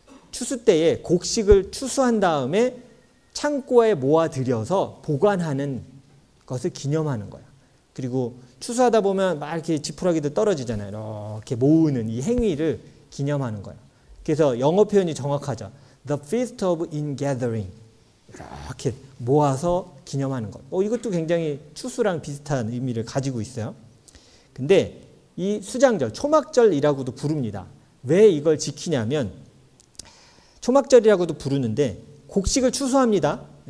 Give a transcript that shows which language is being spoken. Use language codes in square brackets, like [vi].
[ko] 추수 때에 곡식을 추수한 다음에 창고에 모아들여서 보관하는 것을 기념하는 거예요. 그리고 추수하다 보면 막 이렇게 지푸라기도 떨어지잖아요. 이렇게 모으는 이 행위를 기념하는 거예요. 그래서 영어 표현이 정확하죠. [en] The Feast of Ingathering. [ko] 이렇게 모아서 기념하는 것. 이것도 굉장히 추수랑 비슷한 의미를 가지고 있어요. 근데 이 수장절, 초막절이라고도 부릅니다. 왜 이걸 지키냐면 초막절이라고도 부르는데 곡식을 추수합니다.